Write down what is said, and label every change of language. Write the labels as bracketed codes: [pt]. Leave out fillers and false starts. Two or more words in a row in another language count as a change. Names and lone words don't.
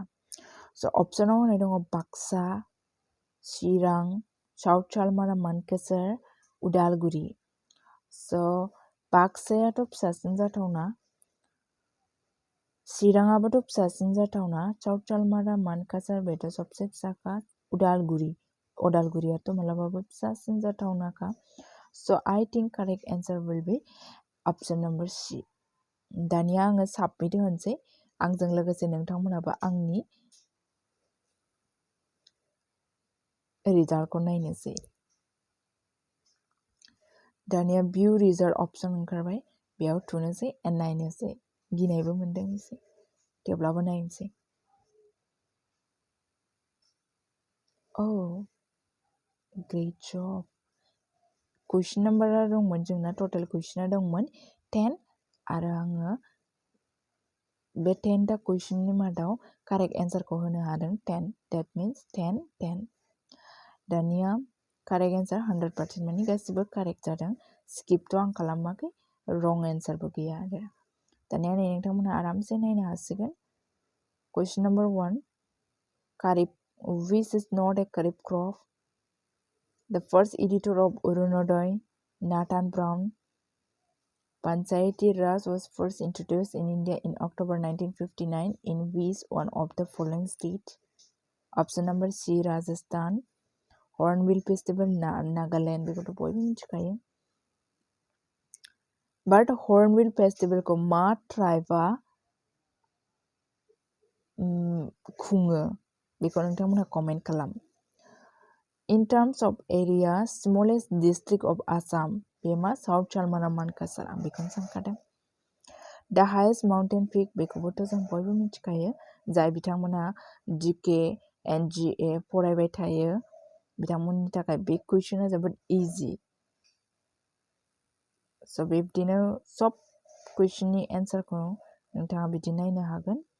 [brx] स' अपसनाव होनाय दङ बाक्सा, चिरां, साउथ सालमारा मानकोसर, उदालगुरि। स' बाक्सायाथ' फिसासिन जाथावना, चिराङाबोथ' फिसासिन जाथावना, साउथ सालमारा मानकोसर बेथ' सबसे फिसाखा, उदालगुरियाथ' मालाबाबो फिसासिन जाथावनाखा। [en] So I think correct answer will be option number C. [brx] दानिया आङो साबमिट होनसै। आंजों लोगोसे नोंथांमोनाबो आंनि रिजाल्टखौ नायनोसै। दानिया [en] view result option [brx] ओंखारबाय, बेयाव थुनोसै एन्ड नायनोसै। गिनायबो मोनदों एसे, थेवब्लाबो नायनोसै। [en] Oh, great job. question number [brx] दंमोन जोंना टटेल कुइसना दंमोन 10 आरो आङो बे 10टा कुइसननि मादाव कारेक्ट एन्सारखौ होनो हादों 10. [en] That means 10, 10. [brx] दानिया [en] correct answer [brx] 100% माने गासिबो कारेक्ट जादों। स्किपथ' आं खालामाखै, रं एन्सारबो गैया आरो। दानिया नै नोंथांमोनहा आरामसे नायनो हासिगोन। [en] question number 1, Karib, which is not a Karib crop? The first editor of Urunodoy, Nathan Brown. Panchayati Raj was first introduced in India in October 1959 in which one of the following states? Option number C, Rajasthan. Hornbill Festival, Nagaland. [brx] बेखौथ' बयबो मिथिखायो। But Hornbill Festival को मा ट्राइबा खुङो बेखौ नोंथांमोनहा कमेन्ट खालाम। [en] In terms of area, smallest district of ASSAM, [brx] बे मा साउथ चालमारा मानकासार, आं बेखौनो सानखादों। [en] The highest mountain peak, [brx] बेखौबोथ' जों बयबो मिथिखायो, जाय बिथांमोनहा [en] GK and GA [brx] फरायबाय थायो बिथांमोननि थाखाय बे कुइसना जोबोद इजि। स' बिब्दिनो सब कुइसननि एन्सारखौ नोंथाङा बिदि नायनो हागोन।